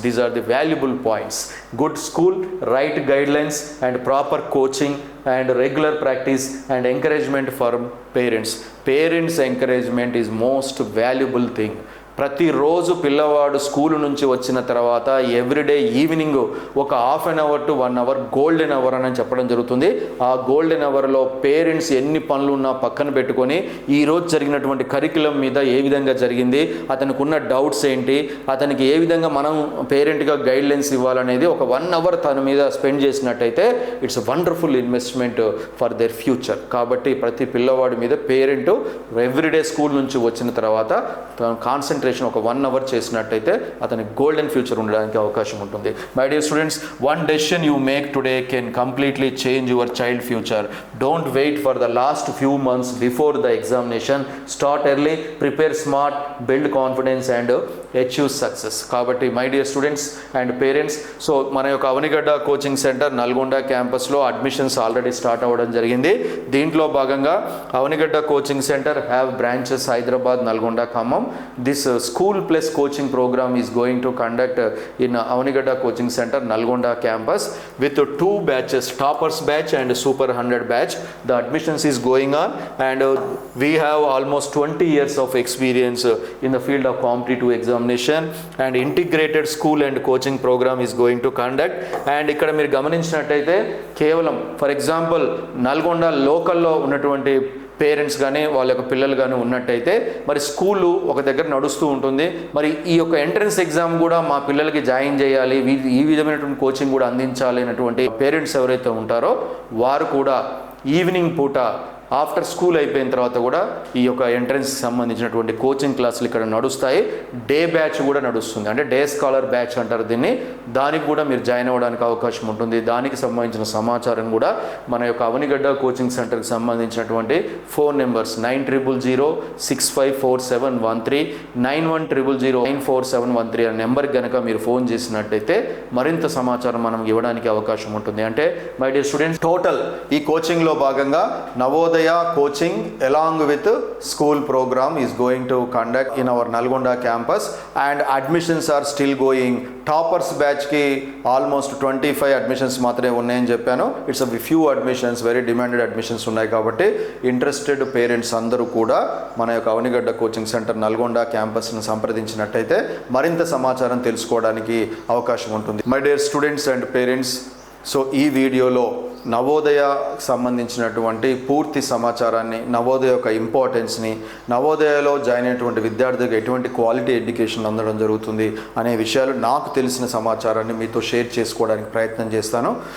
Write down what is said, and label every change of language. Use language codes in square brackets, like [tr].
[en] These are the valuable points. Good school, right guidelines and proper coaching and regular practice and encouragement from parents. Parents encouragement is most valuable thing. [te] ప్రతిరోజు పిల్లవాడు school నుంచి వచ్చిన తర్వాత everyday evening ఒక half an hour to 1 hour golden hour అని చెప్పడం జరుగుతుంది. ఆ గోల్డెన్ అవర్లో పేరెంట్స్ ఎన్ని పనులు ఉన్నా పక్కన పెట్టుకొని ఈరోజు జరిగినటువంటి కరికులం మీద ఏ విధంగా జరిగింది, అతనికి ఉన్న డౌట్స్ ఏంటి, అతనికి ఏ విధంగా మనం పేరెంట్గా గైడ్లైన్స్ ఇవ్వాలనేది ఒక 1 అవర్ తన మీద స్పెండ్ చేసినట్టయితే [en] It's wonderful investment for their future. [te] కాబట్టి ప్రతి పిల్లవాడి మీద పేరెంట్ ఎవ్రీడే స్కూల్ నుంచి వచ్చిన తర్వాత కాన్సన్ట్రేషన్ ఒక 1 అవర్ చేసినట్టయితే అతనికి గోల్డెన్ ఫ్యూచర్ ఉండడానికి అవకాశం ఉంటుంది. [en] My dear students, one decision you make today can completely change your child future. Don't wait for the last few months before the examination. Start early, prepare smart, build confidence and achieve success. [te] కాబట్టి [en] my dear students and parents, [te] so మన యొక్క Avanigadda coaching centre Nalgonda క్యాంపస్లో admissions already start అవ్వడం జరిగింది. దీంట్లో భాగంగా Avanigadda coaching centre have branches Hyderabad, Nalgonda, Khammam. [en] This school plus coaching program is going to conduct in Avanigadda coaching center Nalgonda campus with 2 batches, toppers batch and super 100 batch. The admissions is going on and we have almost 20 years of experience in the field of competitive examination and integrated school and coaching program is going to conduct. [te] And ikkada meer gamaninchinattayite kevalam for example Nalgonda local lo ఉన్నటువంటి parents కానీ వాళ్ళ యొక్క పిల్లలు కానీ ఉన్నట్టయితే మరి school ఒక దగ్గర నడుస్తూ ఉంటుంది. మరి ఈ యొక్క ఎంట్రన్స్ ఎగ్జామ్ కూడా మా పిల్లలకి జాయిన్ చేయాలి, ఈ విధమైనటువంటి కోచింగ్ కూడా అందించాలి అనేటువంటి పేరెంట్స్ ఎవరైతే ఉంటారో వారు కూడా ఈవినింగ్ పూట ఆఫ్టర్ స్కూల్ అయిపోయిన తర్వాత కూడా ఈ యొక్క ఎంట్రన్స్కి సంబంధించినటువంటి కోచింగ్ క్లాసులు ఇక్కడ నడుస్తాయి. డే బ్యాచ్ కూడా నడుస్తుంది, అంటే డే స్కాలర్ బ్యాచ్ అంటారు దీన్ని. దానికి కూడా మీరు జాయిన్ అవ్వడానికి అవకాశం ఉంటుంది. దానికి సంబంధించిన సమాచారం కూడా మన యొక్క అవనిగడ్డ కోచింగ్ సెంటర్కి సంబంధించినటువంటి ఫోన్ నెంబర్స్ 9000654713, 9100094713 అనే నెంబర్కి కనుక మీరు ఫోన్ చేసినట్టయితే మరింత సమాచారం మనం ఇవ్వడానికి అవకాశం ఉంటుంది. అంటే మై డియర్ స్టూడెంట్స్, టోటల్ ఈ కోచింగ్లో భాగంగా [en] Navodaya coaching along with school program is going to conduct in our Nalgonda campus and admissions are still going. [te] Toppers batch ki almost 25 admissions మాత్రమే ఉన్నాయని చెప్పాను. [en] It's a few admissions, very demanded admissions ఉన్నాయి. [te] కాబట్టి interested parents అందరూ కూడా మన యొక్క Avanigadda coaching centre Nalgonda క్యాంపస్ను సంప్రదించినట్టయితే మరింత సమాచారం తెలుసుకోవడానికి అవకాశం ఉంటుంది. [en] my dear students and parents, [te] so ఈ వీడియోలో నవోదయ సంబంధించినటువంటి పూర్తి సమాచారాన్ని, నవోదయ యొక్క ఇంపార్టెన్స్ని, నవోదయలో జాయిన్ అయినటువంటి విద్యార్థులకు ఎటువంటి క్వాలిటీ ఎడ్యుకేషన్ అందడం జరుగుతుంది అనే విషయాలు నాకు తెలిసిన సమాచారాన్ని మీతో షేర్ చేసుకోవడానికి ప్రయత్నం చేస్తాను.